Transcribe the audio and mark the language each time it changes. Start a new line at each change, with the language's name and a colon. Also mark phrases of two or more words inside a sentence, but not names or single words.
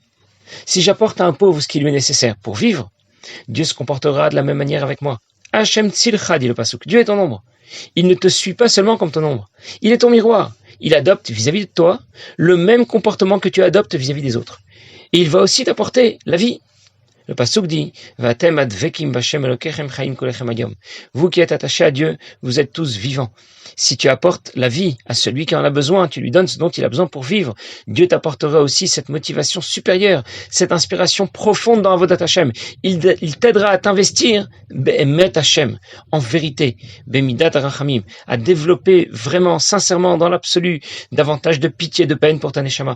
French: Si j'apporte à un pauvre ce qui lui est nécessaire pour vivre, Dieu se comportera de la même manière avec moi.
Hebrew: ה' צלך,
French: dit le pasuk. Dieu est ton ombre. Il ne te suit pas seulement comme ton ombre. Il est ton miroir. Il adopte vis-à-vis de toi le même comportement que tu adoptes vis-à-vis des autres. Et il va aussi t'apporter la vie. Le pasuk dit,
Hebrew: ואתם הדבקים בה' אלוקיכם חיים כולכם היום.
French: Vous qui êtes attachés à Dieu, vous êtes tous vivants. Si tu apportes la vie à celui qui en a besoin, tu lui donnes ce dont il a besoin pour vivre, Dieu t'apportera aussi cette motivation supérieure, cette inspiration profonde dans
Hebrew: עבודת ה.
French: Il t'aidera à t'investir,
Hebrew: באמת ה,
French: en vérité,
Hebrew: במידת רחמים,
French: à développer vraiment, sincèrement, dans l'absolu, davantage de pitié, de peine pour ta neshama.